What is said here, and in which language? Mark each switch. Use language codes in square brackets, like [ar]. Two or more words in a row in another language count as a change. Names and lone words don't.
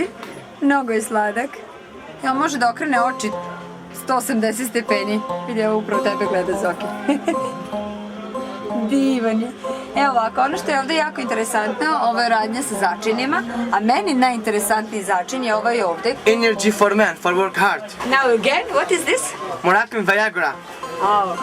[sr] Mnogo je sladak. I on može da okrene oči 180 stepeni. Vidi, evo upravo tebe gleda Zoki. Divan je. Evo ovako, ono što je ovdje jako interesantno, ovo je radnja sa začinima, a meni najinteresantniji začin je ovaj ovdje. [en] Energy for men, for work hard. Now again, what is this? Moroccan Viagra. Oh.